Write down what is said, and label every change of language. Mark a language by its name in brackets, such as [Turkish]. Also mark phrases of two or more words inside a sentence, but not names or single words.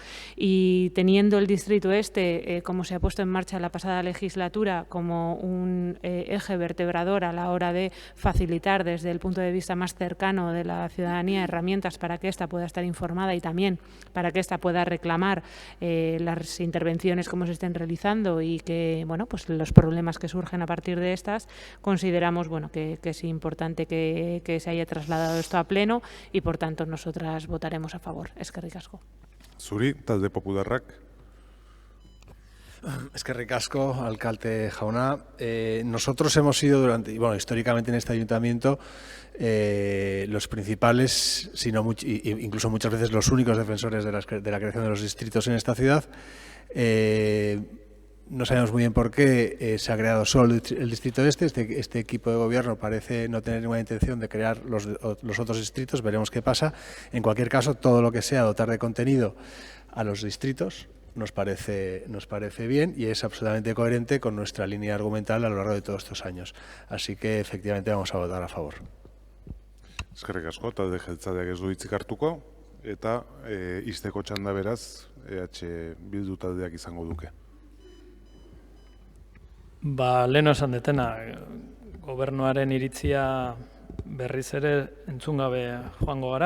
[Spanish] Y teniendo el distrito este, como se ha puesto en marcha la pasada legislatura, como un eje vertebrador a la hora de facilitar desde el punto de vista más cercano de la ciudadanía herramientas para que ésta pueda estar informada y también para que ésta pueda reclamar las intervenciones como se estén realizando y que los problemas que surgen a partir de estas, consideramos que es importante que se haya trasladado esto a pleno y por tanto nosotras votaremos a favor. [Basque] Eskerrik asko. Zuri, talde popularrak. Eskerrik asko, alcalde jauna. [Spanish] Nosotros hemos sido históricamente en este ayuntamiento los principales, incluso muchas veces los únicos defensores de la creación de los distritos en esta ciudad. No sabemos muy bien por qué se ha creado solo el distrito este equipo de gobierno parece no tener ninguna intención de crear los otros distritos, veremos qué pasa. En cualquier caso, todo lo que sea dotar de contenido a los distritos nos parece bien y es absolutamente coherente con nuestra línea argumental a lo largo de todos estos años. Así que efectivamente vamos a votar a favor. [Basque] Eskerrik asko, talde jeltzaleak ez du hitzik hartuko eta ixteko txanda beraz EH Bildu taldeak izango duke. Lehen esan detena, gobernuaren iritzia berriz ere entzun gabe joango gara.